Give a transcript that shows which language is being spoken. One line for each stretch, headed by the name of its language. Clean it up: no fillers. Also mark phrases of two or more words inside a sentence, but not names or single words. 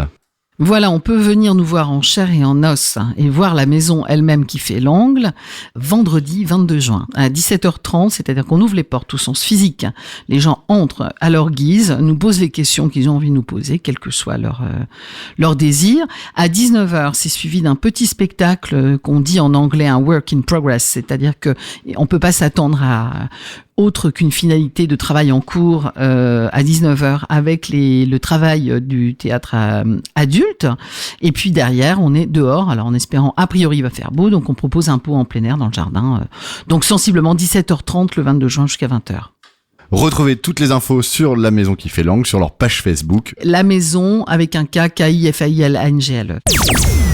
French: Voilà, on peut venir nous voir en chair et en os et voir la maison elle-même qui fait l'angle vendredi 22 juin à 17h30, c'est-à-dire qu'on ouvre les portes au sens physique. Les gens entrent à leur guise, nous posent les questions qu'ils ont envie de nous poser, quel que soit leur désir. À 19h, c'est suivi d'un petit spectacle qu'on dit en anglais un
English: work in progress,
French: c'est-à-dire que on peut pas s'attendre à autre qu'une finalité de travail en cours à 19h avec le travail du théâtre adulte. Et puis derrière, on est dehors. Alors en espérant, a priori, il va faire beau. Donc on propose un pot en plein air dans le jardin. Donc sensiblement 17h30 le 22 juin jusqu'à 20h. Retrouvez toutes les infos sur la maison qui fait langue sur leur page Facebook. La maison avec un K, K-I-F-A-I-L-A-N-G-L-E.